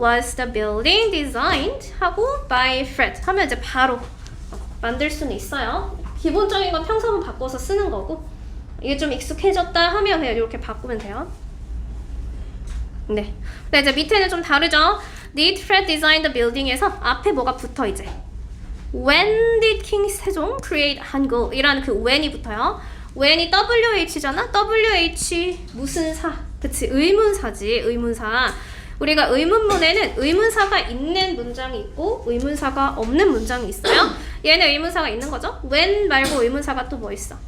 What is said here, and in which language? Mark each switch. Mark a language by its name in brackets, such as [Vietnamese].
[English] Was the building designed [Korean] 하고 [English] by Fred [Korean] 하면 이제 바로 만들 수는 있어요. 기본적인 건 평서문 바꿔서 쓰는 거고 이게 좀 익숙해졌다 하면 그냥 이렇게 바꾸면 돼요. 네. 근데 이제 밑에는 좀 다르죠. [English] Did Fred design the building [Korean] 에서 앞에 뭐가 붙어 이제. [English] When did King 세종 create 한글? [Korean] 이라는 그 when이 붙어요. when이 WH잖아? WH 무슨 사? 그치, 의문사지, 의문사. 우리가 의문문에는 의문사가 있는 문장이 있고 의문사가 없는 문장이 있어요. 얘는 의문사가 있는 거죠. When 말고 의문사가 또 뭐 있어?